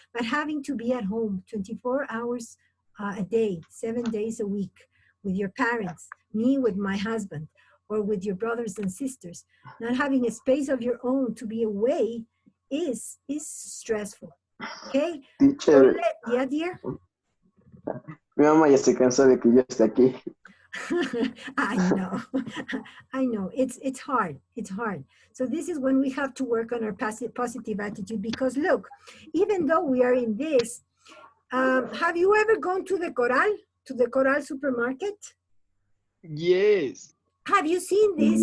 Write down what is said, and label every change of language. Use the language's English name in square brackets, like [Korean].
[English] But having to be at home 24 hours a day, 7 days a week with your parents, me with my husband, or with your brothers and sisters, not having a space of your own to be away is stressful. Okay? So Teacher, yeah, dear? [Spanish] mi mamá ya se cansó de que yo esté aquí. [English] I know. I know. It's hard. It's hard. So this is when we have to work on our positive attitude, because look, even though we are in this, have you ever gone to the Coral supermarket? Yes. Have you seen this?